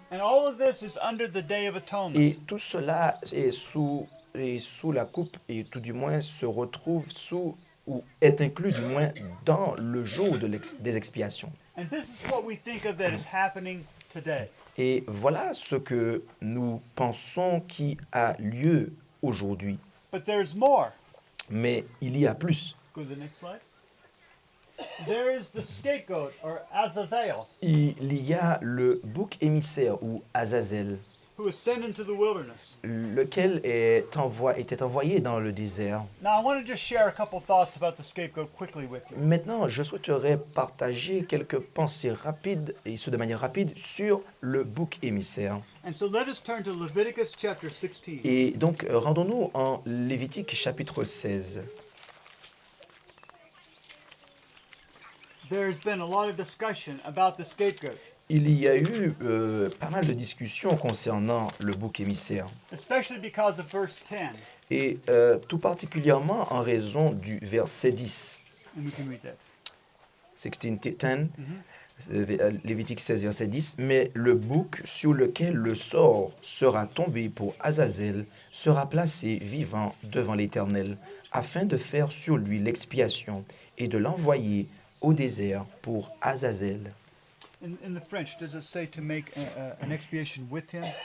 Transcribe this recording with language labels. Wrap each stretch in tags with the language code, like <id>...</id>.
<en>and all of this is under the Day of Atonement.</en> <fr>Et tout cela est sous la coupe, et tout du moins se retrouve sous, ou est inclus du moins dans le jour des expiations.</fr> <en>And this is what we think of that is happening today.</en> <fr>Et voilà ce que nous pensons qui a lieu aujourd'hui.</fr> <en>But there's more.</en> <fr>Mais il y a plus.</fr> <en>Go to the next slide. There is the scapegoat or Azazel</en> <fr>Il y a le bouc émissaire ou Azazel,</fr> <en>who was sent into the wilderness.</en> <fr>lequel était envoyé dans le désert.</fr> <en>Now I want to just share a couple thoughts about the scapegoat quickly with you.</en> <fr>Maintenant, je souhaiterais partager quelques pensées rapides, et ce de manière rapide, sur le bouc émissaire.</fr> <en>And so let us turn to Leviticus chapter 16.</en> <fr>Et donc, rendons-nous en Lévitique chapitre 16.</fr> <en>There's been a lot of discussion about the scapegoat,</en> <fr>Il y a eu pas mal de discussions concernant le bouc émissaire,</fr> <en>especially because of verse 10.</en> <fr>et tout particulièrement en raison du verset 10.</fr> <en>And we can read that.</en> <fr>16:10, Lévitique 16, verset 10. Mais le bouc sur lequel le sort sera tombé pour Azazel sera placé vivant devant l'Éternel, afin de faire sur lui l'expiation et de l'envoyer au désert pour Azazel.</fr> <en>In the French, does it say to make an expiation with him?</en>